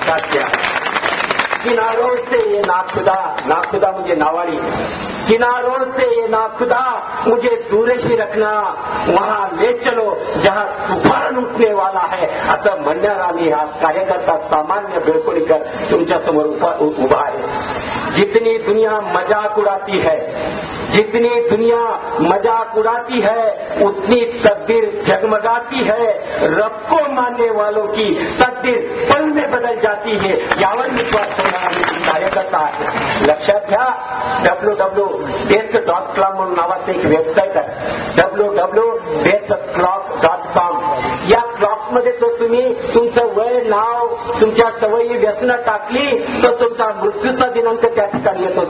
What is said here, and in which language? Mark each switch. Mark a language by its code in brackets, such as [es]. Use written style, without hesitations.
[mr] लक्षात घ्या, [hi] किनारों से ये नाखुदा मुझे नावाडी, किनारों से ये नाखुदा मुझे दूर ही रखना, वहां ले चलो जहां तुफान उठने वाला है [mr] असं म्हणणारा मी हा कार्यकर्ता सामान्य बेळकोणीकर तुमच्या समोर उभा आहे. [hi] जितनी दुनिया मजाक उड़ाती है, जितनी दुनिया मजाक उड़ाती है उतनी तकदीर जगमगाती है. रब को मानने वालों की तकदीर पल में बदल जाती है. [mr] यावर विश्वास करणारा कार्यकर्ता आहे. लक्षात घ्या, www.deathclock म्हणून नावाचं एक वेबसाईट आहे, www.deathclock.com. या क्लॉकमध्ये तो तुम्ही तुमचं वय, नाव, तुमच्या सवयी, व्यसनं टाकली तर तुमचा मृत्यूचा दिनांक त्या ठिकाणी येतो.